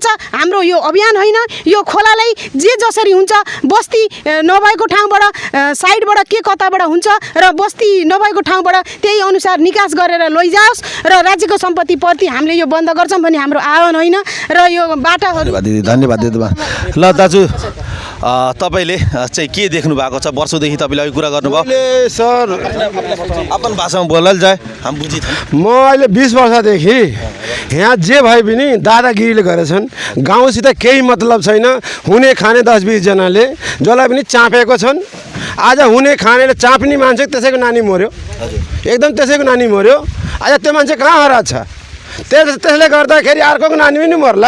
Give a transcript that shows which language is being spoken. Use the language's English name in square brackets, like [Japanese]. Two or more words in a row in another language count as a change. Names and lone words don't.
[Nepali] हाम्रो यो अभियान होइन, यो खोलालाई जे जसरी हुन्छ बस्ती नभएको ठाउँबाट साइडबाट के कताबाट हुन्छ र बस्ती नभएको ठाउँबाट त्यही अनुसार निकास गरेर लैजाओस् र राज्यको सम्पत्तिप्रति हामीले यो बन्द गर्छौँ भन्ने हाम्रो आह्वान होइन र यो बाटाहरू धन्यवाद दिदीमा। ल दाजु तपाईँले चाहिँ के देख्नु भएको छ वर्षौँदेखि तपाईँले अघि कुरा गर्नुभयो सर आफ्नो भाषामा बोल्न [Maithili] जाए हम बुझी [Nepali] म अहिले 20 वर्षदेखि यहाँ जे भए पनि दादागिरीले गरेछन्। गाउँसित केही मतलब छैन। हुने खाने 10-20 जनाले जसलाई पनि चापेको छन्। आज हुने खानेले चाप्ने मान्छे त्यसैको नानी मर्यो, एकदम त्यसैको नानी मर्यो। आज त्यो मान्छे कहाँ हराएको छ? त्यसले गर्दाखेरि अर्कोको नानी पनि मर्ला।